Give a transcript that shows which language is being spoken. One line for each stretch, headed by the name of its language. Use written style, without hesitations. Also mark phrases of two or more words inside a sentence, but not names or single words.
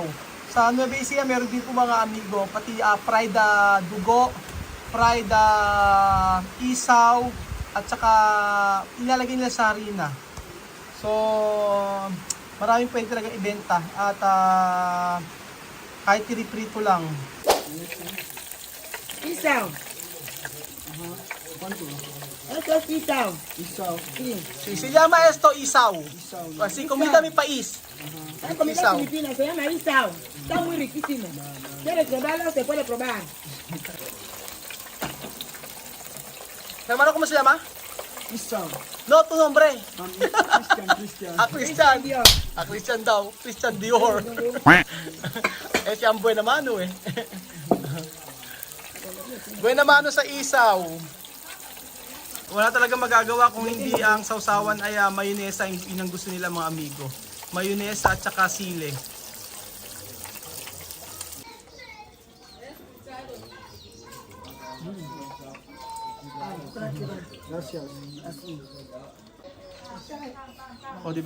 Filipino: Sa Nueva Ecija meron din po mga amigo, pati fried dugo, fried isaw, at saka ilalagay nila sa harina. So, maraming pwede talaga ibenta at kahit tiriprito lang.
Spanish: Isaw. Ito es isaw. Si se llama esto isaw. Así comida mi país. La comida Isaw. filipina se llama isaw. Está muy riquísimo. ¿Quieres probarlo? Se puede probar. Hermano, ¿cómo se llama? Isaw. No, tu nombre. Christian. Christian. Dios.
Filipino: Christian daw. Christian Dior. Si ang
Spanish: buena mano
Filipino: eh.
Spanish: Buena mano
Filipino: sa isaw. Wala talaga magagawa kung hindi ang sausawan ay mayonesa, yun ang gusto nila mga amigo. Mayonesa at saka sile. O, di ba?